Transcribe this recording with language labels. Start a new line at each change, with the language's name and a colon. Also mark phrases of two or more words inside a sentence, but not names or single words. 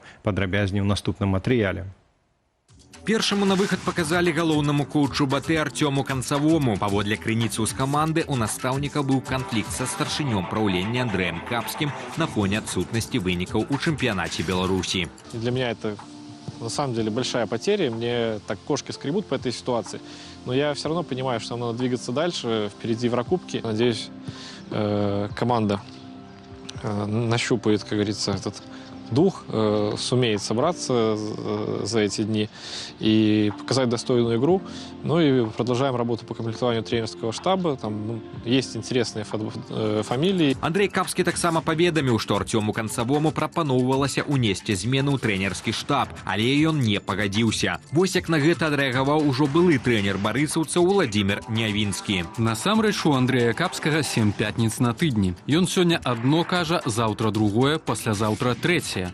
Belarusian: Падрабязней у наступным матэрыяле. Першаму на выхад показалі галоўнаму коучу «Батэ» Артёму Канцавому. Паводле крыніцаў з каманды у настаўніка быў канфлікт са старшынём праўлення Андрэем Капскім на фоне адсутнасці вынікаў у чэмпіянаце Беларусі.
Russian: Для меня это на самом деле большая потеря. Мне так кошки скребут по этой ситуации. Но я все равно понимаю, что нам надо двигаться дальше. Впереди Еврокубки. Надеюсь, команда нащупает, как говорится, этот дух, сумеет собраться за эти дни и показать достойную игру. Ну и продолжаем работу по комплектованию тренерского штаба. Там есть интересные фамилии.
Belarusian: Андрей Капскі таксама паведаміў, што Артёму Канцавому прапаноўвалася ўнесці змену ў трэнерскі штаб, але ён не пагадзіўся. Вось як на гэта адрэагаваў ужо былы трэнер барысаўцаў Владзімір Нявінскі. Насамрэч у Андрэя Капскага 7 пятніц на тыдні. Ён сёння адно кажа, заўтра другое, паслязаўтра трэцяе.